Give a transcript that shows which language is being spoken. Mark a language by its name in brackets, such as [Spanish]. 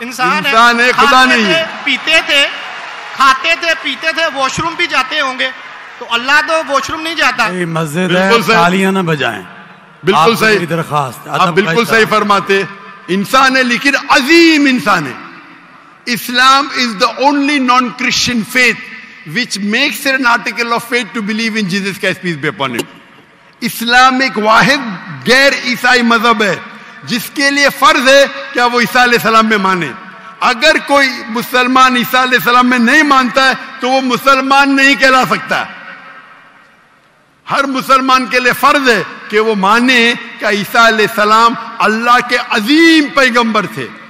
[Hindi] इंसान है, खुदा नहीं है। पीते थे, खाते थे, पीते थे, वॉशरूम भी जाते होंगे, तो अल्लाह तो वॉशरूम नहीं जाता। मस्जिद है, तालियां ना बजाएं। बिल्कुल सही दरखास्त, आप बिल्कुल सही फरमाते। इंसान है लेकिन अजीम इंसान है। [English] Islam is the only non Christian faith which makes it an article of faith to believe in Jesus Christ, peace be upon him. [Hindi] इस्लाम एक वाहिद गैर ईसाई मजहब है जिसके लिए फर्ज है क्या वो ईसा अलैहिस्सलाम में माने। अगर कोई मुसलमान ईसा अलैहिस्सलाम में नहीं मानता है तो वो मुसलमान नहीं कहला सकता। हर मुसलमान के लिए फर्ज है कि वो माने कि ईसा अलैहिस्सलाम अल्लाह के अजीम पैगंबर थे।